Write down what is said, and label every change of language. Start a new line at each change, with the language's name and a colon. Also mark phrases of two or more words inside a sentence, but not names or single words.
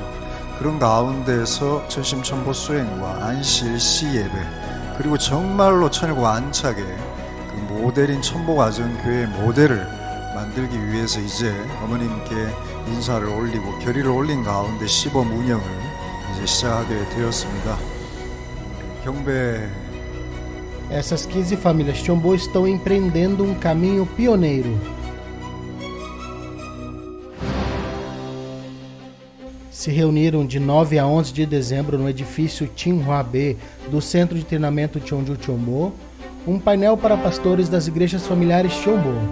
Korean: 그런 가운데서 천심천보 수행과 안실 시예배 그리고 정말로 천일국 안착의 그 모델인 첨보가정교회 모델을 만들기 위해서 이제 어머님께 인사를 올리고 결의를 올린 가운데 시범 운영을 이제 시작하게 되었습니다. 경배
Portuguese: Essas 15 famílias Chombo estão empreendendo um caminho pioneiro. Se reuniram de 9 a 11 de dezembro no edifício Tsinghua B do Centro de Treinamento Cheonju Chombo, um painel para pastores das igrejas familiares Chombo.